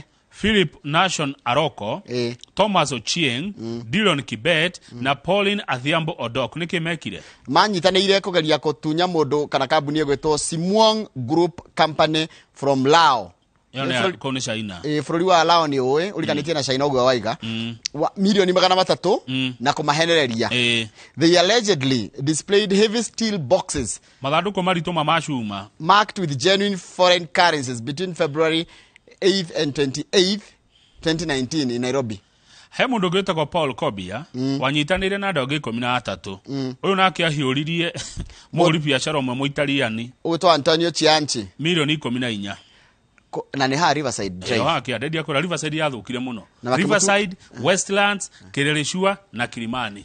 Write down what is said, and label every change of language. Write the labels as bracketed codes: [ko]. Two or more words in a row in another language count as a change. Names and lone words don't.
[ki] Philip Nation Aroko, Thomas Ochieng, Dillon Kibet na Pauline Adhiambo Odok nĩkĩ mekire? Manyitanĩire kũgeria gũtunya mũndũ kana kambuni ĩgwĩtwo Simwong Group Company from Lao. Kone China. Bũrũri wa Lao nĩ ũĩ ũrikanĩtie na China ũguo waiga milioni 300 na kũmahenereria. [en] They allegedly displayed heavy steel boxes [ki] mathandũkũ maritũ mamacuma [en] marked with genuine foreign currencies between February 8th and 28th 2019 in Nairobi. [ki] He mũndũ gwĩtagwo Paul Kobia wanyitanĩire na andũ angĩ 13. Ũyũ nake ahiũririe mũhũri biacara ũmwe mũitaliani ũgwĩtwo Antonio Chianchi milioni 14. na nĩ ha Riverside Drive. Akĩenderia kũra Riverside yathũkire mũno. Riverside, Westlands, Kireleshua na Kilimani.